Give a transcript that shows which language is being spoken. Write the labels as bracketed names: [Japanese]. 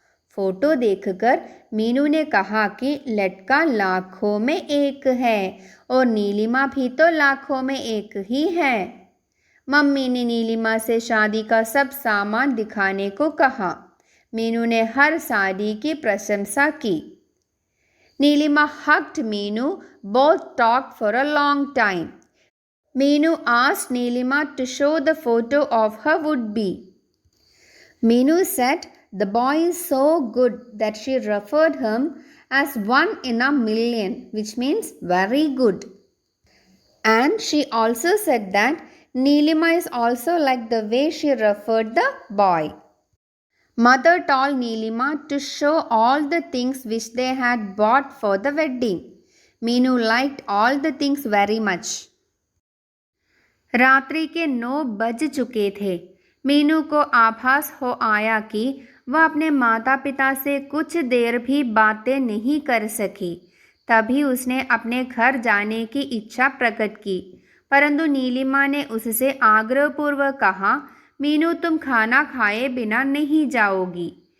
[Hindi] Photo देखकर मीनू ने कहा कि लड़का लाखों में एक है और नीलिमा भी तो लाखों में एक ही है। मम्मी ने नीलिमा से शादी का सब सामान दिखाने को कहा। मीनू ने हर साड़ी की प्रशंसा की। [English] Neelima hugged Meenu. Both talked for a long time. Meenu asked Neelima to show the photo of her would-be. Meenu said the boy is so good that she referred him as 1 in a million, which means very good. And she also said that Neelima is also like the way she referred the boy. Mother told Neelima to show all the things which they had bought for the wedding. Meenu liked all the things very much. [Hindi] रात्रि के 9 बज चुके थे। मीनू को आभास हो आया कि वह अपने माता पिता से कुछ देर भी बातें नहीं कर सकी। तभी उसने अपने घर जाने की इच्छा प्रकट की, परंतु नीलिमा ने उससे आग्रहपूर्वक कहा, मीनू तुम खाना खाए बिना नहीं जाओगी।